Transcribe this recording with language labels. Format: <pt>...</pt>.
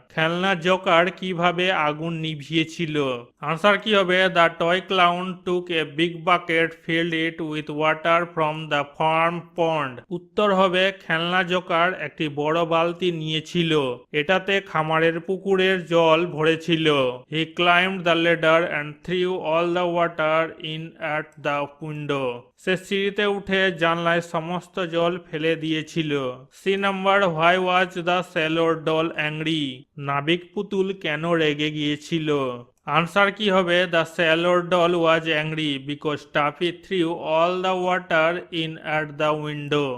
<bn>খেলনা জোকার কিভাবে আগুন নিভিয়েছিল? আনসার কি হবে?</bn> <en>The toy clown took a big bucket, filled it with water from the farm pond.</en> <bn>উত্তর হবে খেলনা জোকার একটি বড় বালতি নিয়েছিল, এটাতে খামারের পুকুরের জল ভরেছিল।</bn> <en>He climbed the ladder and threw all the water in at the window.</en> <bn>সে সিঁড়িতে উঠে জানলায় সমস্ত জল ফেলে দিয়েছিল।</bn> <en>C number, why was the sailor doll angry?</en> <bn>নাবিক পুতুল কেন রেগে গিয়েছিল? আনসার কি হবে?</bn> <en>The sailor doll was angry because Taffy threw all the water in at the window.</en>